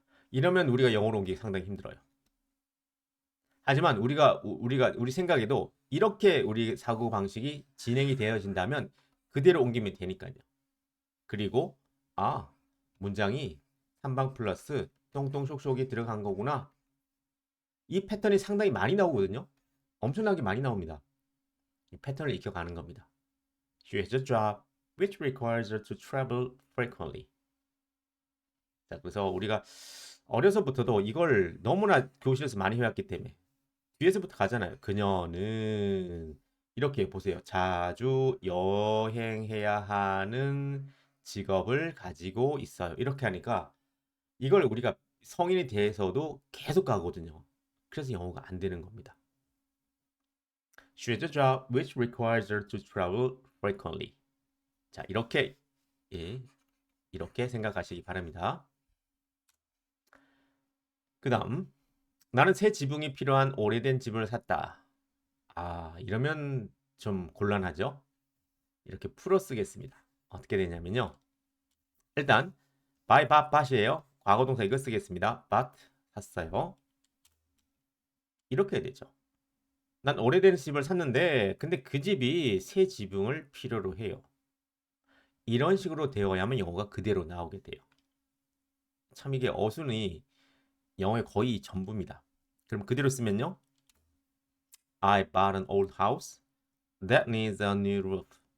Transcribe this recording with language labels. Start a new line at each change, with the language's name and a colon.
Korean: 이러면 우리가 영어로 옮기기 상당히 힘들어요. 하지만 우리 생각에도 이렇게 우리 사고 방식이 진행이 되어진다면 그대로 옮기면 되니까요. 그리고 문장이 3방 플러스 똥똥 쇽쇽이 들어간 거구나. 이 패턴이 상당히 많이 나오거든요. 엄청나게 많이 나옵니다. 이 패턴을 익혀가는 겁니다.
English: She has a job which requires her to travel frequently.
Korean: 자, 그래서 우리가 어려서부터도 이걸 너무나 교실에서 많이 해왔기 때문에 뒤에서부터 가잖아요. 그녀는 이렇게 보세요. 자주 여행해야 하는 직업을 가지고 있어요. 이렇게 하니까 이걸 우리가 성인이 돼서도 계속 가거든요. 그래서 영어가 안 되는 겁니다.
English: She has a job which requires her to travel frequently.
Korean: 자, 이렇게 이렇게 생각하시기 바랍니다. 그 다음 나는 새 지붕이 필요한 오래된 집을 샀다. 이러면 좀 곤란하죠? 이렇게 풀어 쓰겠습니다. 어떻게 되냐면요. 일단 buy bought 이에요. 과거동사 이거 쓰겠습니다. bought 샀어요. 이렇게 되죠. 난 오래된 집을 샀는데 근데 그 집이 새 지붕을 필요로 해요. 이런 식으로 되어야만 영어가 그대로 나오게 돼요. 참 이게 어순이 영어의 거의 전부입니다. 그럼 그대로 쓰면요.
English: I bought an old house that needs a new roof.